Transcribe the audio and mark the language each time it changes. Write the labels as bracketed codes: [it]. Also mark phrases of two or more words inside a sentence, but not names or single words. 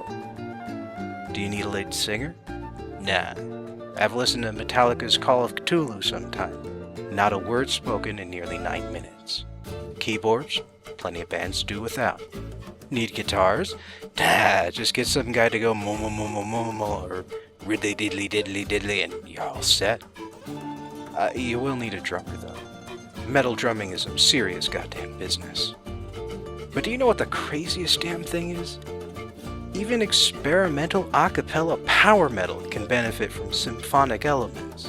[en] Do you need a lead singer? Nah. I've listened to Metallica's Call of Cthulhu sometime. Not a word spoken in nearly 9 minutes. Keyboards? Plenty of bands do without. Need guitars? Nah, just get some guy to go mo mo mo mo mo mo or riddly diddly diddly diddly and you're all set. You will need a drummer though. Metal drumming is some serious goddamn business. But do you know what the craziest damn thing is? Even experimental a cappella power metal can benefit from symphonic elements.